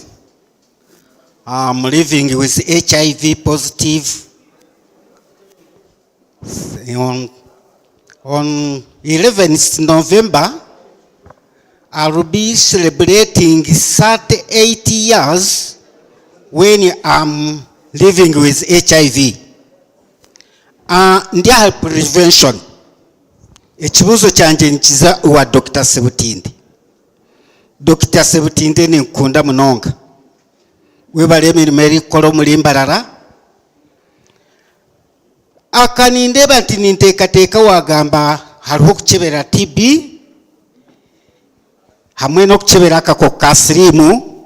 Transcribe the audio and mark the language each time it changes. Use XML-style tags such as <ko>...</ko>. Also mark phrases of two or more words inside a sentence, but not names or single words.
<en>I'm living with HIV positive. On 11th November, I will be celebrating 38 years when I'm living with HIV.</en> <nyn>Ndi aha prevention. Ekibuzo kyanje nkiza wa Dr. Sebutinde. Dr. Sebutinde ninkunda munonga. Webale emirimo erikola omuli Mbarara. Akanindeba nti ninteekateeka wagamba haliho okukyebera TB hamwe n'okukyebera akakoko ka siriimu.</nyn>